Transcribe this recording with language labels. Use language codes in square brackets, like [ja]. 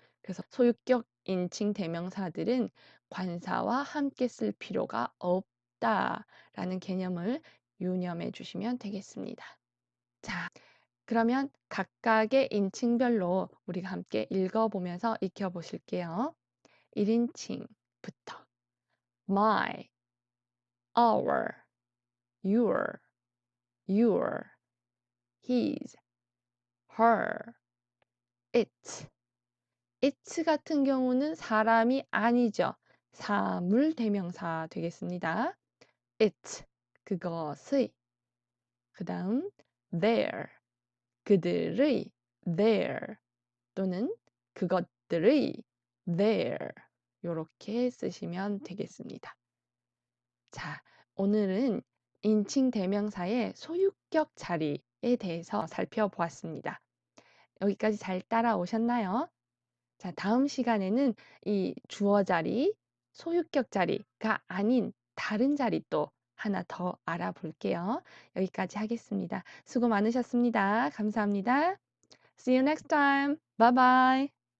[ko] 그래서 소유격 인칭 대명사들은 관사와 함께 쓸 필요가 없다라는 개념을 유념해 주시면 되겠습니다. 자, 그러면 각각의 인칭별로 우리가 함께 읽어보면서 익혀보실게요. [en] 1인칭부터 my, our, your, his, her, it. [ko] it 같은 경우는 사람이 아니죠. 사물 대명사 되겠습니다. it, 그것의. 그 다음 their, 그들의 their 또는 그것들의 their 요렇게 쓰시면 되겠습니다. 자, 오늘은 인칭 대명사의 소유격 자리에 대해서 살펴보았습니다. 여기까지 잘 따라오셨나요? 자, 다음 시간에는 이 주어 자리, 소유격 자리가 아닌 다른 자리 또 하나 더 알아볼게요. 여기까지 하겠습니다. 수고 많으셨습니다. 감사합니다. [en] See you next time. Bye bye.